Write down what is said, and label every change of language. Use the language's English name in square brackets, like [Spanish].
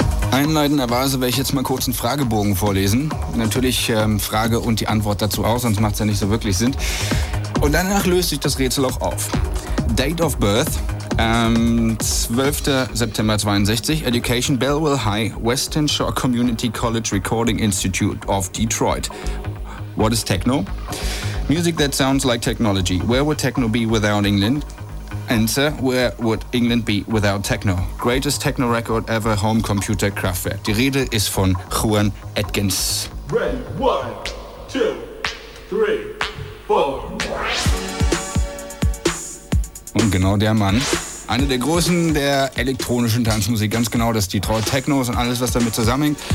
[German] Einleitenderweise werde ich jetzt mal kurz einen Fragebogen vorlesen. Natürlich Frage und die Antwort dazu auch, sonst macht es ja nicht so wirklich Sinn. Und danach löst sich das Rätsel auch auf. [English] Date of birth, 12. September 62, Education, Bellville High, Western Shore Community College Recording Institute of Detroit. What is techno? Music that sounds like technology. Where would techno be without England? Answer, where would England be without techno? Greatest techno record ever, home computer Kraftwerk. [German] Die Rede ist von Juan Atkins. [English] Ready, 1, 2, 3, 4. [German] Und genau der Mann. Eine der Großen der elektronischen Tanzmusik, ganz genau, das Detroit Technos und alles, was damit zusammenhängt.